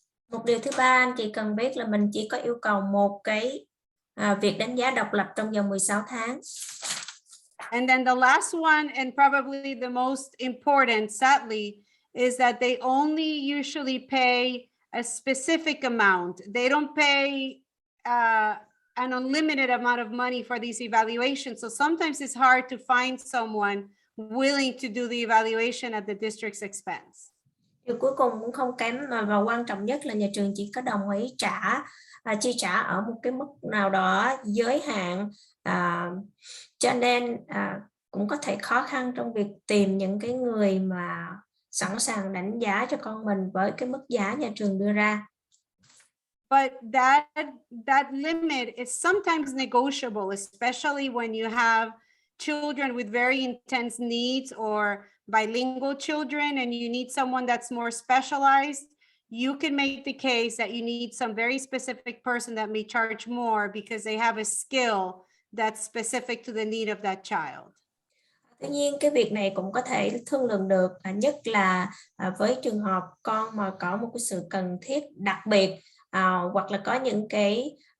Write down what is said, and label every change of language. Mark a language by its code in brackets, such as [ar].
[vi] Một điều thứ ba anh chị cần biết là mình chỉ có yêu cầu một cái việc đánh giá độc lập trong vòng 16 tháng. [en] And then the last one, and probably the most important, sadly, is that they only usually pay a specific amount. They don't pay an unlimited amount of money for these evaluations. So sometimes it's hard to find someone willing to do the evaluation at the district's expense. [vi] Điều cuối cùng cũng không kém và quan trọng nhất là nhà trường chỉ có đồng ý chi trả ở một cái mức nào đó giới hạn, cho nên cũng có thể khó khăn trong việc tìm những cái người mà sẵn sàng đánh giá cho con mình với cái mức giá nhà trường đưa ra. [en] But that limit is sometimes negotiable, especially when you have children with very intense needs or bilingual children, and you need someone that's more specialized. You can make the case that you need some very specific person that may charge more because they have a skill that's specific to the need of that child. [vi] Tuy nhiên cái việc này cũng có thể thương lượng được, nhất là với trường hợp con mà có một cái sự cần thiết đặc biệt, hoặc là có những cái